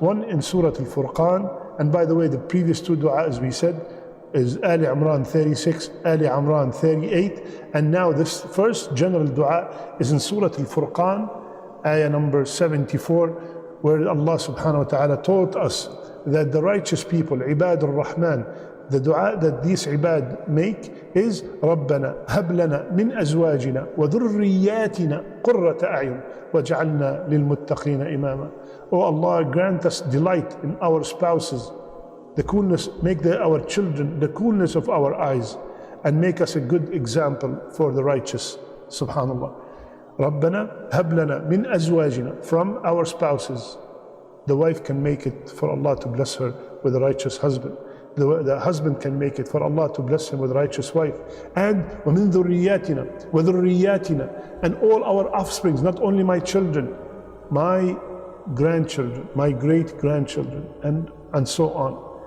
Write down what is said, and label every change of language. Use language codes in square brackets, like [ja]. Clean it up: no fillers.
[en] One in Surah Al-Furqan, and by the way, the previous two du'as we said is Ali Imran 36, Ali Imran 38, and now this first general du'a is in Surah Al-Furqan, ayah number 74, where Allah subhanahu wa ta'ala taught us that the righteous people, Ibad al-Rahman, the dua that these ibad make is [ar] رَبَّنَا هَبْ لَنَا مِنْ أَزْوَاجِنَا وَذُرِّيَّاتِنَا قُرَّةَ أَعْيُنٍ وَاجْعَلْنَا لِلْمُتَّقِينَ إِمَامًا. [en] Oh Allah, grant us delight in our spouses, the coolness, make our children the coolness of our eyes, and make us a good example for the righteous. Subhanallah. [ar] رَبَّنَا هَبْ لَنَا مِنْ أَزْوَاجِنَا, [en] from our spouses. The wife can make it for Allah to bless her with a righteous husband. The husband can make it for Allah to bless him with a righteous wife. And [ar] وَمِن ذُرِّيَّاتِنَا وَذُرِّيَّاتِنَا, [en] and all our offsprings, not only my children, my grandchildren, my great-grandchildren, and so on.